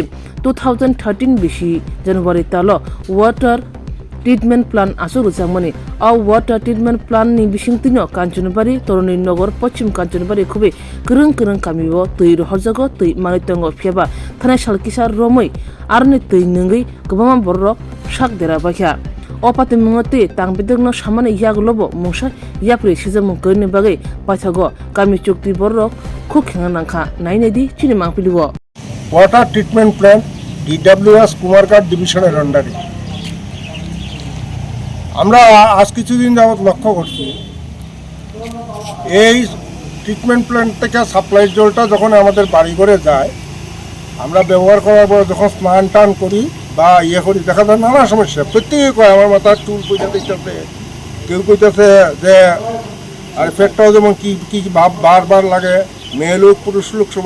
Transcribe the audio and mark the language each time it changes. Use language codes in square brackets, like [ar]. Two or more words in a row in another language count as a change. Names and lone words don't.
[trp] 2013 बिसि जनवरी तालो [en] water treatment plant [trp] आसु रुजामनि आ [en] water treatment plant [trp] नि बिसिंतिनो कांचनबारि तरुणी नगर पश्चिम कांचनबारि खुबै करं करं कामिओ तै रहरजागो तै मानितंगो फेबा थानाय सालकिसा रमै आरनि तै नंगै गोबां बरक साक देराबाख्या अपाते मंगते तांबिदंनो सामाने यागलोबो मुसा याप्रि सिजमं करनि बागै पाथागो कामि चुक्ति बरक खुखेंगा नांखा नायनायदि चिनि मांपिलिवो [en] water treatment plant [bn] DWS कुमारघाट डिविजনের আন্ডারে আমরা আজ কিছুদিন যাবত লক্ষ্য করছি এই ট্রিটমেন্ট প্ল্যান্ট থেকে সাপ্লাই জলটা যখন আমাদের বাড়ি ঘরে যায় আমরা ব্যবহার করার পর যখন স্নান টান করি বা করি দেখা যায় নানা সমস্যা প্রত্যেকে কয় আমার মাথার চুল পয়সা দিতেছে কেউ কইতেছে যে আর পেটটাও যেমন কি কি ভাব বারবার লাগে মেয়ে লোক পুরুষ লোক সবাই